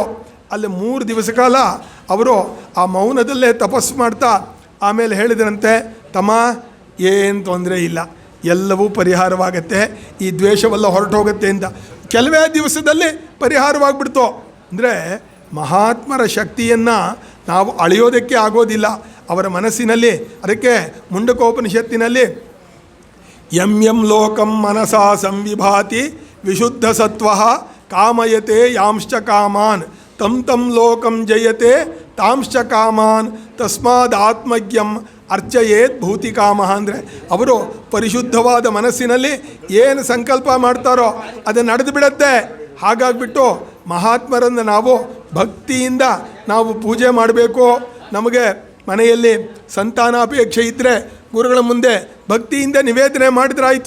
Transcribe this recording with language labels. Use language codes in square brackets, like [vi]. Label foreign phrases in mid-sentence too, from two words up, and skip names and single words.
[kn] ಅಲ್ಲಿ 3 ದಿವಸ ಕಾಲ ಅವರು ಆ ಮೌನದಲ್ಲೇ ತಪಸ್ಸು ಮಾಡ್ತಾ ಆಮೇಲೆ ಹೇಳಿದ್ರಂತೆ, ತಮ್ಮ ಏನು ತೊಂದರೆ ಇಲ್ಲ, ಎಲ್ಲವೂ ಪರಿಹಾರವಾಗತ್ತೆ, ಈ ದ್ವೇಷವೆಲ್ಲ ಹೊರಟೋಗುತ್ತೆ ಅಂತ. ಕೆಲವೇ ದಿವಸದಲ್ಲಿ ಪರಿಹಾರವಾಗಿಬಿಡ್ತು. ಅಂದರೆ ಮಹಾತ್ಮರ ಶಕ್ತಿಯನ್ನು ನಾವು ಅಳೆಯೋದಕ್ಕೆ ಆಗೋದಿಲ್ಲ ಅವರ ಮನಸ್ಸಿನಲ್ಲಿ. ಅದಕ್ಕೆ ಮುಂಡಕೋಪನಿಷತ್ತಿನಲ್ಲಿ [sa] ಯಂ ಲೋಕಂ ಮನಸಾ ಸಂವಿಭಾತಿ ವಿಶುದ್ಧ ಸತ್ವ ಕಾಮಯತೆ ಯಾಂಶ್ಚ ಕಾಮಾನ್ ತಂ ಲೋಕಂ ಜಯತೆ ತಾಂಶ್ಚ ಕಾಮಾನ್ ತಸ್ಮಾದ್ ಆತ್ಮಜ್ಞಂ ಅರ್ಚಯೇತ್ ಭೂತಿ ಕಾಮ. [kn] ಅಂದರೆ ಅವರು ಪರಿಶುದ್ಧವಾದ ಮನಸ್ಸಿನಲ್ಲಿ ಏನು ಸಂಕಲ್ಪ ಮಾಡ್ತಾರೋ ಅದು ನಡೆದು ಬಿಡುತ್ತೆ. ಹಾಗಾಗಿಬಿಟ್ಟು ಮಹಾತ್ಮರನ್ನು ನಾವು ಭಕ್ತಿಯಿಂದ ನಾವು ಪೂಜೆ ಮಾಡಬೇಕು. ನಮಗೆ ಮನೆಯಲ್ಲಿ ಸಂತಾನಾಪೇಕ್ಷೆ ಇದ್ದರೆ ಗುರುಗಳ ಮುಂದೆ ಭಕ್ತಿಯಿಂದ ನಿವೇದನೆ ಮಾಡಿದ್ರಾಯಿತು.